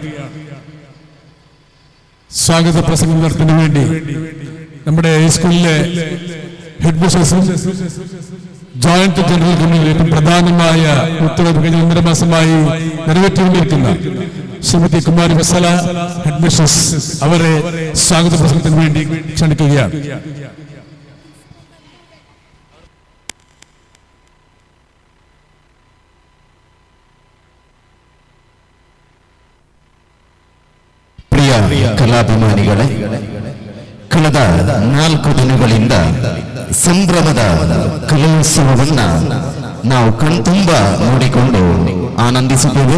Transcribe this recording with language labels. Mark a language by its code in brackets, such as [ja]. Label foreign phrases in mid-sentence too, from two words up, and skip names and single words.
[ml] സ്വാഗത പ്രസംഗം നടത്തുന്നതിന് വേണ്ടി നമ്മുടെ സ്കൂളിലെ [en] head mistress joint general [ml] കമ്മിറ്റിയിൽ ഏറ്റവും പ്രധാനമായ ഉത്തരവ് കഴിഞ്ഞ 1.5 മാസമായി നിറവേറ്റിക്കൊണ്ടിരിക്കുന്ന ശ്രീമതി കുമാരി വസല [en] head mistress [ml] അവരെ സ്വാഗത പ്രസംഗത്തിന് വേണ്ടി ക്ഷണിക്കുകയാണ്. [kn] ಪ್ರಿಯ ಕಲಾಭಿಮಾನಿಗಳೇ, ಕಳೆದ 4 ದಿನಗಳಿಂದ ಸಂಭ್ರಮದ ಕಲೋತ್ಸವವನ್ನ ನಾವು ಕಣ್ತುಂಬ ನೋಡಿಕೊಂಡು ಆನಂದಿಸುತ್ತೇವೆ.